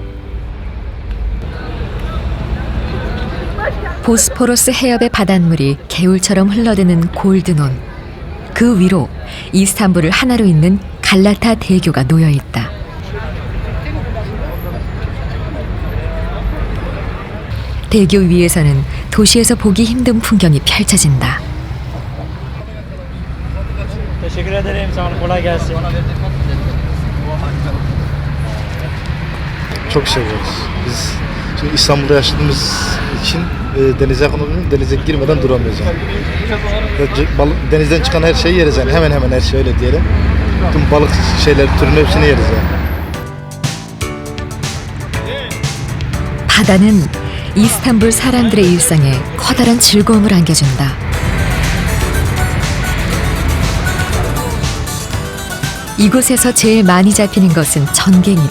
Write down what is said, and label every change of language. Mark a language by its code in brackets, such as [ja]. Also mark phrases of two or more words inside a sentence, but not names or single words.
[ko] 보스포러스 해협의 바닷물이 개울처럼 흘러드는 골드논. 그 위로 이스탄불을 하나로 잇는 갈라타 대교가 놓여 있다. 대교 위에서는 도시에서 보기 힘든 풍경이 펼쳐진다. [tr] Teşekkür ederim. Sağ olun. Kolay gelsin. Çok seviyoruz. Biz şimdi İstanbul'da yaşadığımız için denize yakın, denize girmeden duramıyoruz yani. Denizden çıkan her şeyi yeriz yani. Hemen hemen her şey öyle diyelim. Tüm balık şeyler türünün hepsini yeriz yani. [ko] 바다는 이스탄불 사람들의 일상에 커다란 즐거움을 안겨준다. 이곳에서 제일 많이 잡히는 것은 전갱이다.